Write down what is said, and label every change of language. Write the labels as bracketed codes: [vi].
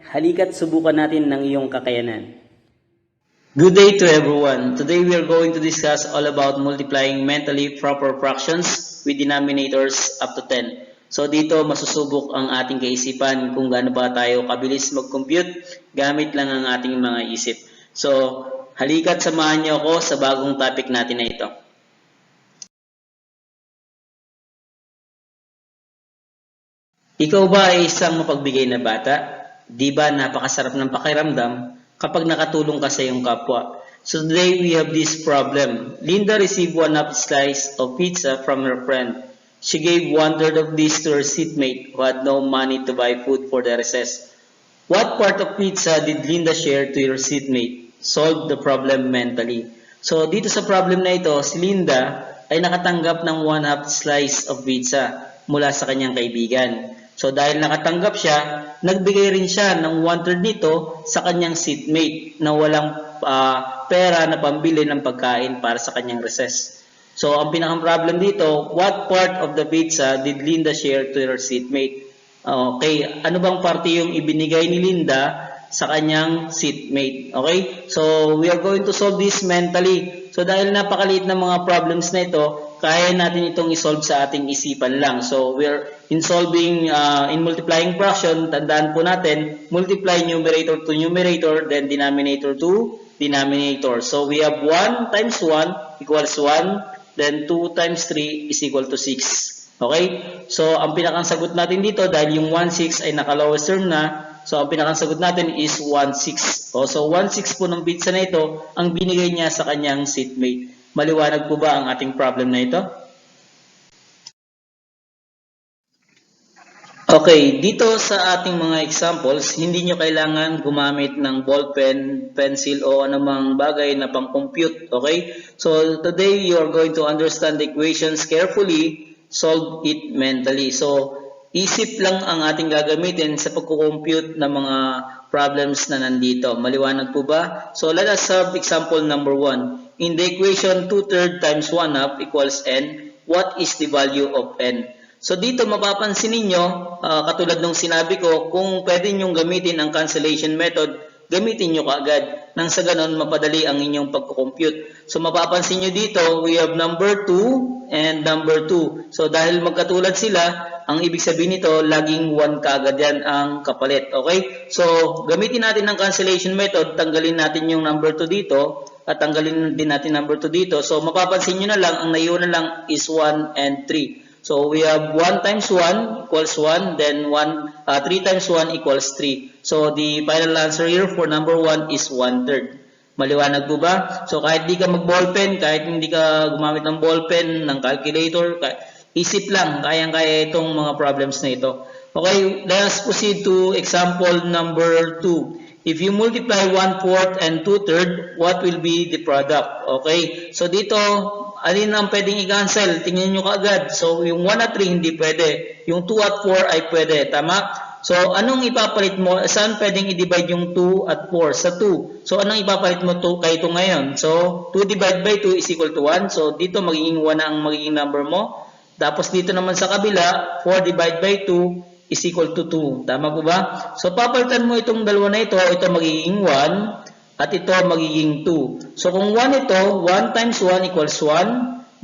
[tl] Halika't subukan natin ng iyong kakayanan. [en] Good day to everyone. Today we are going to discuss all about multiplying mentally proper fractions with denominators up to 10. [tl] So dito masusubok ang ating kaisipan kung gaano ba tayo kabilis mag-compute gamit lang ang ating mga isip. So halika't samahan niyo ako sa bagong topic natin na ito. Ikaw ba ay isang mapagbigay na bata? Di ba napakasarap ng pakiramdam kapag nakatulong ka sa iyong kapwa? [en] So today we have this problem. Linda received one half slice of pizza from her friend. She gave 1/3 of this to her seatmate who had no money to buy food for the recess. What part of pizza did Linda share to her seatmate? Solve the problem mentally. [tl] So dito sa problem na ito, si Linda ay nakatanggap ng 1/2 [en] slice of pizza [tl] mula sa kanyang kaibigan. So dahil nakatanggap siya, nagbigay rin siya ng 1/3 nito sa kanyang seatmate na walang pera na pambili ng pagkain para sa kanyang recess. [en] So [tl] ang pinakang problem dito, [en] what part of the pizza did Linda share to her seatmate? [tl] Okay, ano bang parte yung ibinigay ni Linda sa kanyang seatmate? [en] Okay, so we are going to solve this mentally. [tl] So dahil napakaliit ng mga problems na ito, kaya natin itong isolve sa ating isipan lang. [en] So we're in solving, in multiplying fraction, [tl] tandaan po natin, [en] multiply numerator to numerator, then denominator to denominator. So we have 1 times 1 equals 1, then 2 times 3 is equal to 6. [tl] Okay? So ang pinakang sagot natin dito, dahil yung 1/6 ay naka-lowest term na, so ang pinakang sagot natin is 1/6. So 1/6 po ng pizza na ito, ang binigay niya sa kanyang seatmate. Maliwanag po ba ang ating problem na ito? Okay, dito sa ating mga examples, hindi nyo kailangan gumamit ng ballpen, pencil o anumang bagay na pang-compute. Okay? [en] So today you are going to understand the equations carefully, solve it mentally. [tl] So isip lang ang ating gagamitin sa pagko-compute ng mga problems na nandito. Maliwanag po ba? [en] So let us have example number 1. In the equation 2/3 times 1/2 equals n, what is the value of n? [tl] So dito mapapansin ninyo, katulad ng sinabi ko, kung pwede nyong gamitin ang cancellation method, gamitin nyo kaagad. Nang sa ganon, mapadali ang inyong pagko-compute. So mapapansin nyo dito, [en] we have number 2 and number 2. [tl] So dahil magkatulad sila, ang ibig sabihin nito, laging 1 kaagad yan ang kapalit. Okay? So gamitin natin ang cancellation method, tanggalin natin yung number 2 dito, at tanggalin din natin number 2 dito. So mapapansin nyo na lang, ang naiwan na lang is 1 and 3. [en] So we have 1 times 1 equals 1, then 3 times 1 equals 3. So the final answer here for number 1 is 1/3. [tl] Maliwanag po ba? So kahit di ka mag-ballpen, kahit hindi ka gumamit ng ballpen, ng calculator, isip lang, kayang-kaya itong mga problems na ito. [en] Okay, let us proceed to example number 2. If you multiply 1/4 and 2/3, what will be the product? [tl] Okay, so dito, alin ang pwedeng i-cancel? Tingnan nyo kaagad. So, yung 1 at 3 hindi pwede. Yung 2 at 4 ay pwede. Tama? So, anong ipapalit mo? Saan pwedeng i-divide yung 2 at 4? Sa 2. So, anong ipapalit mo kay ito ngayon? [en] So, 2 divided by 2 is equal to 1. [tl] So, dito magiging 1 ang magiging number mo. Tapos, dito naman sa kabila, [en] 4 divided by 2 is equal to 2. [tl] Tama po ba? So, papalitan mo itong dalawa na ito magiging 1. At ito magiging 2. So kung 1 ito, [en] 1 times 1 equals 1.